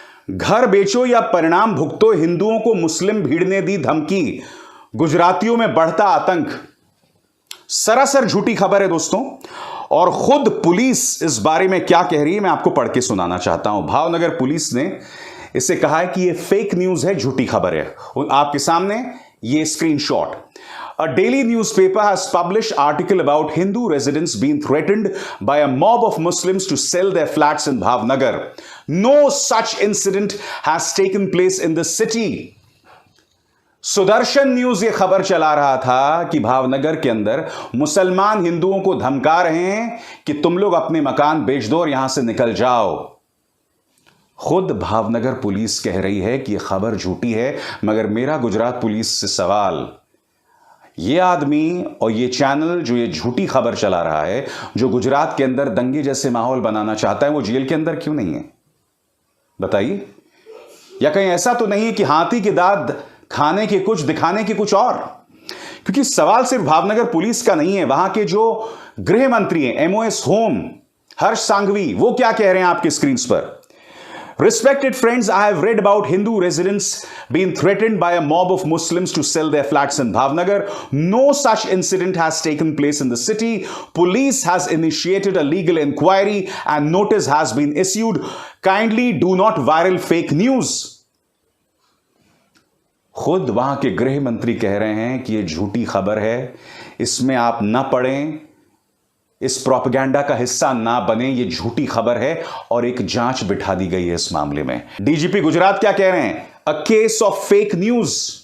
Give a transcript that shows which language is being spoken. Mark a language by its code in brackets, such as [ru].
[hi] घर बेचो या परिणाम भुगतो, हिंदुओं को मुस्लिम भीड़ ने दी धमकी, गुजरातियों में बढ़ता आतंक। सरासर झूठी खबर है दोस्तों, और खुद पुलिस इस बारे में क्या कह रही है मैं आपको पढ़ के सुनाना चाहता हूं। भावनगर पुलिस ने इसे कहा है कि यह फेक न्यूज है, झूठी खबर है। आपके सामने ये screenshot. [en] A daily newspaper has published article about Hindu residents being threatened by a mob of Muslims to sell their flats in Bhavnagar. No such incident has taken place in the city. [hi] Sudarshan news ये खबर चला रहा था कि भावनगर के अंदर मुसलमान हिंदुओं को धमका रहे हैं कि तुम लोग अपने मकान बेच दो और यहां से निकल जाओ। खुद भावनगर पुलिस कह रही है कि यह खबर झूठी है, मगर मेरा गुजरात पुलिस से सवाल, ये आदमी और ये चैनल जो ये झूठी खबर चला रहा है, जो गुजरात के अंदर दंगे जैसे माहौल बनाना चाहता है, वो जेल के अंदर क्यों नहीं है? बताइए। या कहीं ऐसा तो नहीं है कि हाथी के दांत खाने के कुछ, दिखाने के कुछ और? क्योंकि सवाल सिर्फ भावनगर पुलिस का नहीं है, वहां के जो गृह मंत्री हैं, एमओएस होम हर्ष सांघवी, वो क्या कह रहे हैं आपके स्क्रीन पर? [en] Respected friends, I have read about Hindu residents being threatened by a mob of Muslims to sell their flats in Bhavnagar. No such incident has taken place in the city. Police has initiated a legal inquiry and notice has been issued. Kindly do not viral fake news. [hi] खुद वहां के गृह मंत्री कह रहे हैं कि यह झूठी खबर है, इसमें आप ना पढ़ें, इस प्रोपेगेंडा का हिस्सा ना बने, ये झूठी खबर है, और एक जांच बिठा दी गई है इस मामले में। डीजीपी गुजरात क्या कह रहे हैं? [en] A case of fake news.